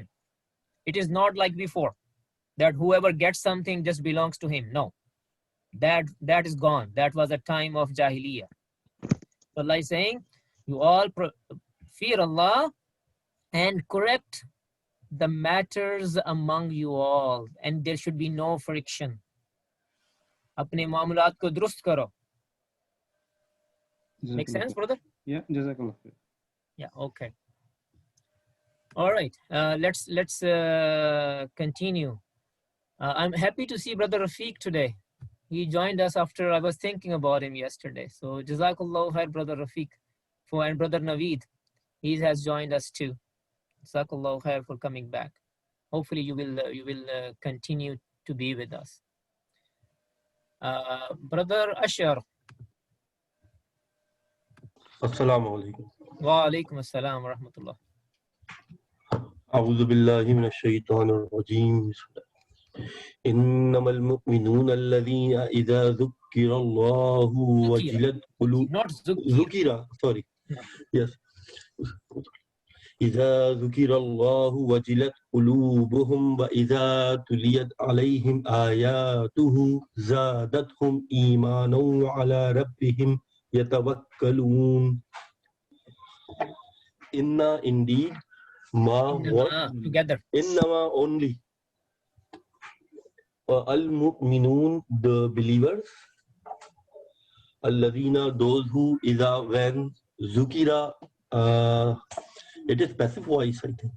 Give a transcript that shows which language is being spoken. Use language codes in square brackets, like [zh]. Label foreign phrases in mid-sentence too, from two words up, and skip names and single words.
[en] It is not like before, that whoever gets something just belongs to him. No, that is gone. That was a time of Jahiliyyah. So Allah is saying, you all fear Allah and correct the matters among you all, and there should be no friction. [ur] اپنے معاملات کو درست کرو. [en] Make sense, brother? Yeah, Jazakallah. Yeah, okay. All right, let's continue. I'm happy to see Brother Rafiq today. He joined us after I was thinking about him yesterday. So [ar] جزاك الله خير, [en] Brother Rafiq, and Brother Naveed. He has joined us too. [ar] جزاك الله خير [en] for coming back. Hopefully you will continue to be with us. Brother Ashar. [ar] السلام عليكم. وعليكم السلام ورحمة الله. أعوذ بالله من الشيطان الرجيم. إنما المؤمنون الذين إذا ذكر الله وجلت قلوبهم. [en] Not ذكر. Sorry. Yes. [ar] إذا ذكر الله وجلت قلوبهم وإذا تليت عليهم آياته زادتهم إيمانا وعلى ربهم يتوكلون. Inna, [en] indeed, ma, what? Together. Innama, only. Al-mu'minun, the believers. Al-ladhina, those who, idha, when, zukira, it is passive voice, I think.